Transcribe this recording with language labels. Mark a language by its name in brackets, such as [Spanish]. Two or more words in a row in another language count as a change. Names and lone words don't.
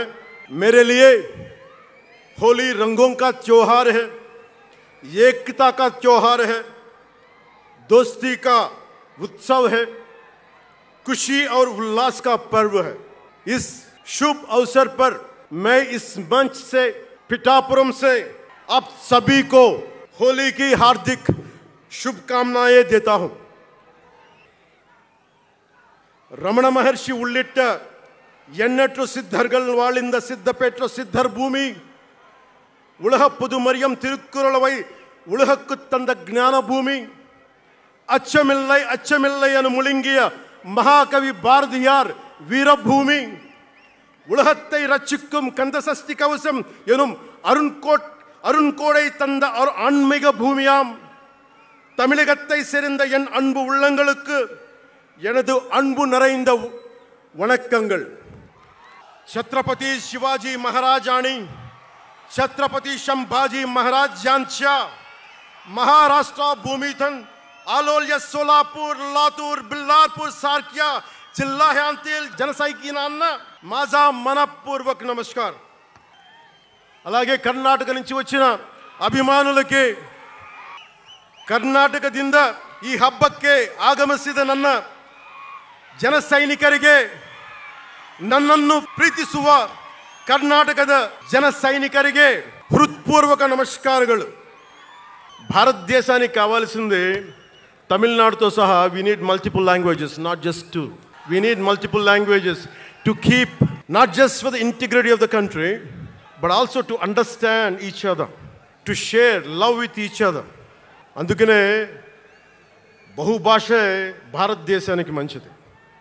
[Hindi] मेरे लिए होली रंगों का त्योहार है, एकता का त्योहार है, दोस्ती का उत्सव है, खुशी और उल्लास का पर्व है. इस शुभ अवसर पर मैं इस मंच से पिठापुरम से आप सभी को होली की हार्दिक शुभकामनाएं देता हूं. [Tamil] ரமண மகரிஷி உள்ளிட்ட எண்ணற்ற சித்தர்கள் வாழ்ந்த சித்திபெற்ற சித்தர் பூமி உலக பொதுமறையாம் திருக்குறளை உலகுக்கு தந்த ஞான பூமி அச்சமில்லை அச்சமில்லை என்று முழங்கிய மகாகவி பாரதியார் வீரபூமி உலகத்தை ரட்சிக்கும் கந்தசஷ்டி கவசம் எனும் அருண்கோடை தந்த ஆன்மீக பூமியாம் தமிழகத்தை சேர்ந்த என் அன்பு உள்ளங்களுக்கு எனது அன்பு நிறைந்த வணக்கங்கள். [Marathi] छत्रपती शिवाजी महाराजांनी छत्रपती संभाजी महाराज यांच्या महाराष्ट्र भूमीतून आलोल्य सोलापूर लातूर बिल्लारपूर सारख्या जिल्ह्यांतील जनसैनिकांना माझा मनपूर्वक नमस्कार. [Telugu] అలాగే కర్ణాటక నుంచి వచ్చిన [Kannada] ಅಭಿಮಾನುಲಕ್ಕೆ ಕರ್ನಾಟಕದಿಂದ ಈ ಹಬ್ಬಕ್ಕೆ ಆಗಮಿಸಿದ ನನ್ನ ಜನಸೈನಿಕರಿಗೆ ನನ್ನನ್ನು ಪ್ರೀತಿಸುವ ಕರ್ನಾಟಕದ ಜನಸೈನಿಕರಿಗೆ ಹೃತ್ಪೂರ್ವಕ ನಮಸ್ಕಾರಗಳು. [Telugu] భారతదేశానికి కావాల్సింది తమిళనాడుతో సహా [English] we need multiple languages, not just two. We need multiple languages to keep not just for the integrity of the country but also to understand each other, to share love with each other. [Telugu] అందుకనే బహుభాష భారతదేశానికి మంచిది.